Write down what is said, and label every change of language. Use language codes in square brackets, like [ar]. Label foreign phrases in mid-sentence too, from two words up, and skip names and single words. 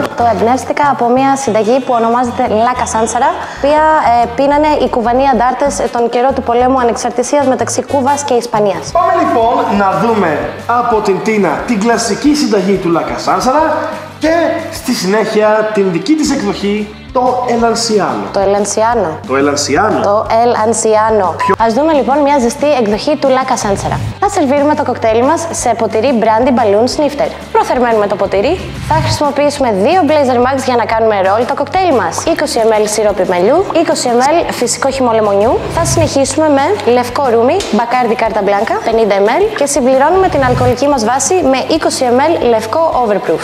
[el] Το εμπνεύστηκα από μια συνταγή που ονομάζεται La Casansara, η οποία πίνανε οι Κουβανοί αντάρτες τον καιρό του πολέμου ανεξαρτησίας μεταξύ Κούβας και Ισπανίας. Πάμε λοιπόν να δούμε από την Τίνα την κλασική συνταγή του La Casansara και στη συνέχεια την δική της εκδοχή, το El Anciano. Το El Anciano. Το El Anciano. Το El Anciano. Ας δούμε λοιπόν μια ζεστή εκδοχή του La Casansara. Θα σερβίρουμε το κοκτέιλ μας σε ποτηρί [en] Brandy Balloon Snifter. [el] Προθερμαίνουμε το ποτηρί. Θα χρησιμοποιήσουμε 2 Blazer Max για να κάνουμε ρόλ το κοκτέιλ μας. 20 ml σιρόπι μελιού, 20 ml φυσικό χυμό λεμονιού. Θα συνεχίσουμε με λευκό ρούμι, Bacardi Carta Blanca, 50 ml και συμπληρώνουμε την αλκοολική μας βάση με 20 ml λευκό Overproof.